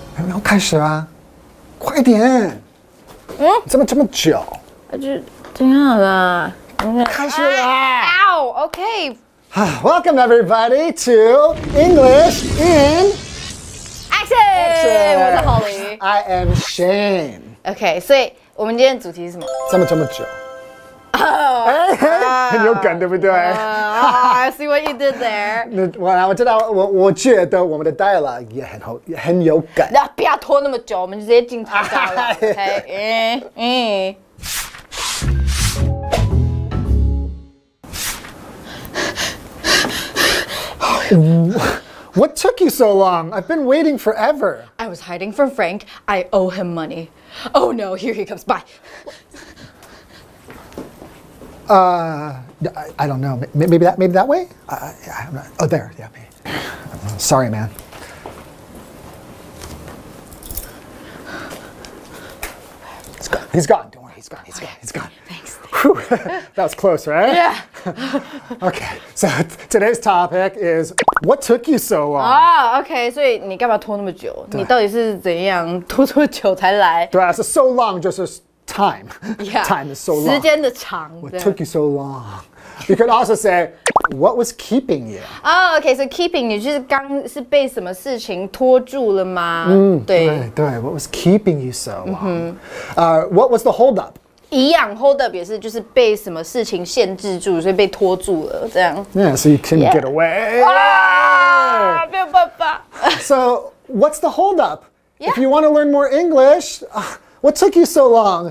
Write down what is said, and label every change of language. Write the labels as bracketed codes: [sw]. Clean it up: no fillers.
[zh] 要开始啦，快点！怎么这么久？就这样啦。开始啦 [en] Ow! Okay. Welcome everybody to English in Action! [zh] 我是 Holly. [en] I am Shane. [zh] OK， 所以我们今天的主题是什么？这么久？很有梗，对不对 [en] I see what you did there. [zh] 我知道，我觉得我们的 dialogue 也很有梗。那不要拖那么久，我们就直接进主题了。OK， [en] What took you so long? I've been waiting forever. I was hiding from Frank. I owe him money. Oh no, here he comes. Bye. I don't know. Maybe that way? I'm not, oh, there. Yeah. Sorry, man. He's gone. Don't worry. He's gone. He's gone. Thanks. Whew. That was close, right? Yeah. Okay. So today's topic is what took you so long? [zh] 啊 ，OK， 所以你干嘛拖那么久？你到底是怎样拖这么久才来？对啊，是 [en] so long [zh] 就是 time. [en] Yeah. Time is so long. [zh] 时间的长。 [en] What took you so long? You could also say, what was keeping you? [zh] 啊 ，OK， [en] so keeping [zh] 你就是刚是被什么事情拖住了吗？对。 [en] What was keeping you so long? What was the holdup? [zh] 一样 hold up 也是就是被什么事情限制住，所以被拖住了这样。 [en] Yeah, so you couldn't get away. [zh] 啊，没有办法。 [en] So what's the holdup? Yeah. If you want to learn more English, what took you so long?